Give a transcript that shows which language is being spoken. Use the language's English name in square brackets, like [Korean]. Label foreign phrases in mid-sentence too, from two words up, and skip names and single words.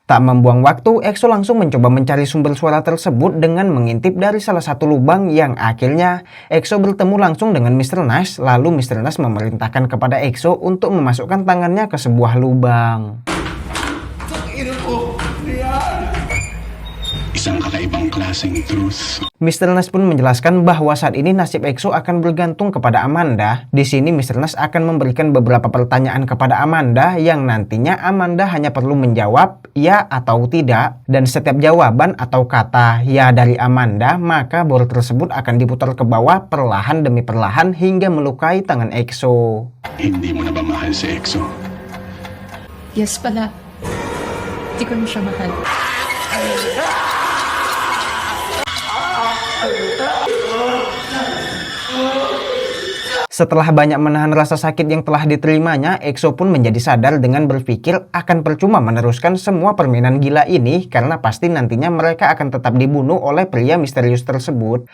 [Indonesian] Tak membuang waktu, EXO langsung mencoba mencari sumber suara tersebut dengan mengintip dari salah satu lubang yang akhirnya EXO bertemu langsung dengan Mr. Nash. Lalu Mr. Nash memerintahkan kepada EXO untuk memasukkan tangannya ke sebuah lubang. [Filipino] isang kakaibang klaseng truth. [Indonesian] Mr. Nas pun menjelaskan bahwa saat ini nasib EXO akan bergantung kepada Amanda. Di sini Mr. Nas akan memberikan beberapa pertanyaan kepada Amanda yang nantinya Amanda hanya perlu menjawab ya atau tidak. Dan setiap jawaban atau kata ya dari Amanda, maka bola tersebut akan diputar ke bawah perlahan demi perlahan hingga melukai tangan EXO. [Filipino] Hindi mo na ba mahal si EXO? Yes pala. Hindi ko na siya mahal. [Indonesian] Setelah banyak menahan rasa sakit yang telah diterimanya, EXO pun menjadi sadar dengan berpikir akan percuma meneruskan semua permainan gila ini karena pasti nantinya mereka akan tetap dibunuh oleh pria misterius tersebut.